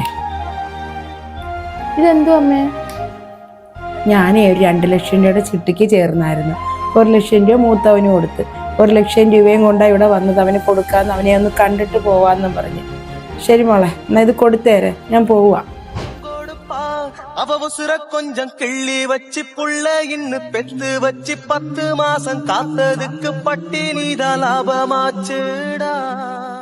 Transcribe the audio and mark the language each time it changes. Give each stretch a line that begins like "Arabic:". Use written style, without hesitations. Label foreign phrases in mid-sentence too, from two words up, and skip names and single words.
Malayalam: ഇതെന്തോ അമ്മേ? ഞാനേ ഒരു 2 ലക്ഷം രൂപയുടെ ചിട്ടിക്ക് ചേർന്നായിരുന്നു. 1 ലക്ഷം രൂപ മൂത്തവന് കൊടുത്ത്, 1 ലക്ഷം രൂപയും കൊണ്ടാ ഇവിടെ വന്നത്. അവന് കൊടുക്കാന്ന്, അവനെ ഒന്ന് കണ്ടിട്ട് പോവാന്നും പറഞ്ഞു. ശരി മോളെ, എന്നാ ഇത് കൊടുത്തേരെ, ഞാൻ പോവാ.
Tamil: அவசுர கொஞ்சம் கிள்ளி வச்சு புள்ள இன்னு பெத்து வச்சு 10 மாசம் காத்ததுக்கு பட்டினிதான் லாபமாச்சுடா.